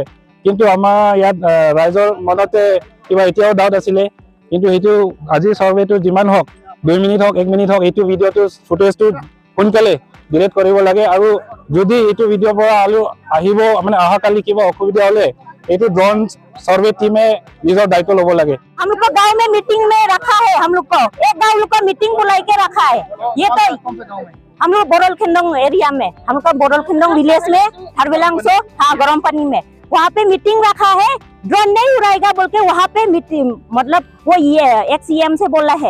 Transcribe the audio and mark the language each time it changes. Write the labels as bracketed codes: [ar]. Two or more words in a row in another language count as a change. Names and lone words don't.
[as] কিন্তু আমাৰ ইয়াত ৰাইজৰ মনতে কিবা এতিয়াও ডাউট আছিলে। কিন্তু সেইটো আজি ছাৰ্ভেটো যিমান হওক, 2 মিনিট হওক, 1 মিনিট হওক, এইটো ভিডিঅ'টো ফুটেজটো সোনকালে ডিলিট কৰিব লাগে আৰু যদি এইটো ভিডিঅ'ৰ পৰা আহিব মানে অহাকালি কিবা অসুবিধা হ'লে এইটো [en] drone survey [as] टीमे নিজৰ দায়িত্ব ল'ব লাগে। [hi] हम लोग को गांव में मीटिंग में रखा है, हम लोग को एक गांव लोग को मीटिंग बुला के रखा है। ये तो हम लोग बोरल खिंडोंग एरिया में, हम लोग को बोरल खिंडोंग विलेज में हरवेलांगसो, हाँ गरम पानी में, वहाँ पे मीटिंग रखा है। ड्रोन नहीं उड़ाएगा बोल के वहाँ पे मीटिंग, मतलब वो ये एक सीएम से बोला है।